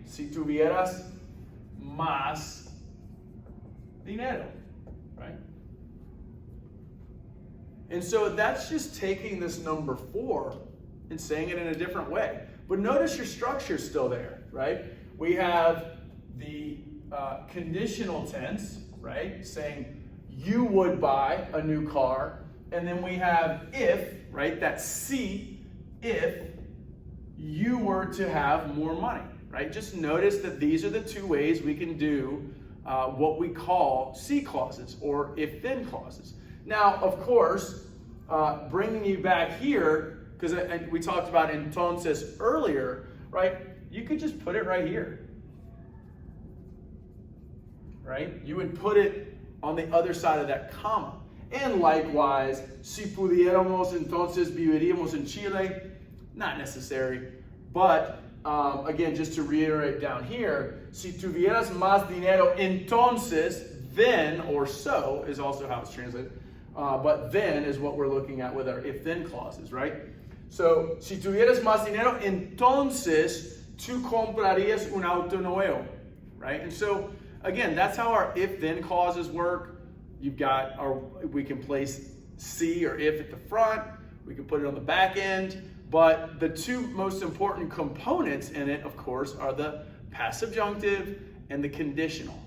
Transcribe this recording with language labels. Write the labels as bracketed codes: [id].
[es] Si tuvieras más dinero, right? [en] And so that's just taking this number 4 and saying it in a different way. But notice your structure is still there, right? We have the conditional tense, right? Saying you would buy a new car. And then we have if, right? That's si, if you were to have more money, right? Just notice that these are the two ways we can do what we call si clauses or if-then clauses. Now, of course, bringing you back here, because we talked about entonces earlier, right? You could just put it right here, right? You would put it on the other side of that comma. And likewise, [es] si pudiéramos, entonces viviríamos en Chile. [en] Not necessary, but again, just to reiterate down here, [es] si tuvieras más dinero, entonces, [en] then, or so, is also how it's translated. But then is what we're looking at with our if-then clauses, right? [es] So, si tuvieras más dinero, entonces tú comprarías un auto nuevo, right? [en] And so, again, that's how our if-then clauses work. You've got we can place si or if at the front, we can put it on the back end, but the two most important components in it, of course, are the past subjunctive and the conditional.